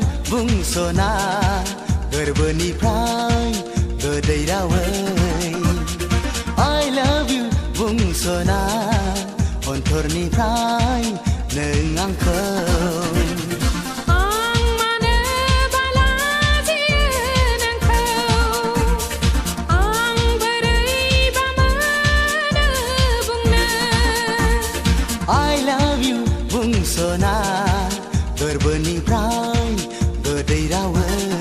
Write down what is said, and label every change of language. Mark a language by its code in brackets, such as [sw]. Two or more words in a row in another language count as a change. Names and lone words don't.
[brx] बुंस'ना गोरबोनिफ्राय गोदै रावै [en] I love you [brx] बुंस'ना अन्थरनिफ्राय नों आंखौ बुंस'ना गोरबोनिफ्राय गोदै रावै